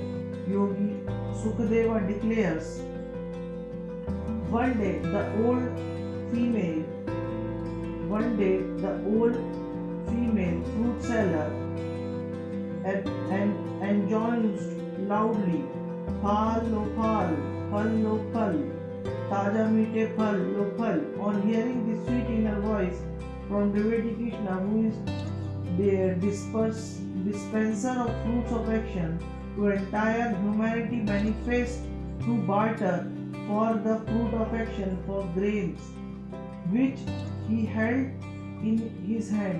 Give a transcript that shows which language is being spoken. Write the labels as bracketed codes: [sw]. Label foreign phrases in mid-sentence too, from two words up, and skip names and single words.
[en] Yogi Sukadeva declares, one day the old female fruit seller and enjoins loudly, [hi] फल लो फल, फल लो फल, ताज़े मीठे फल लो फल. [en] On hearing the sweet inner voice from devotee Krishna, who is the dispenser of fruits of action to entire humanity, manifests to barter for the fruit of action for grains which he held in his hand.